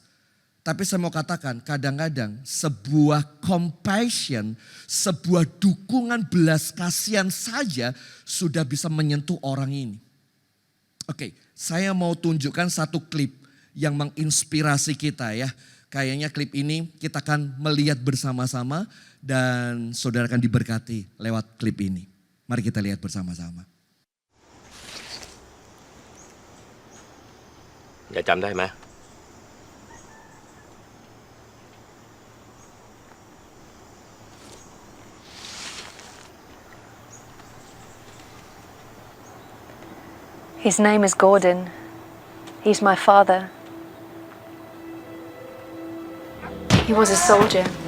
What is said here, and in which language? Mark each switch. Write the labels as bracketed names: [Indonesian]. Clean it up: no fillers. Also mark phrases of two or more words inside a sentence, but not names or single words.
[Indonesian] Tapi saya mau katakan kadang-kadang sebuah compassion, sebuah dukungan belas kasihan saja sudah bisa menyentuh orang ini. Oke, saya mau tunjukkan satu klip yang menginspirasi kita ya. Kayaknya klip ini kita akan melihat bersama-sama dan saudara akan diberkati lewat klip ini. Mari kita lihat bersama-sama. [Thai] ยายจำได้ไหม [English] His name is Gordon. He's my father. He was a soldier.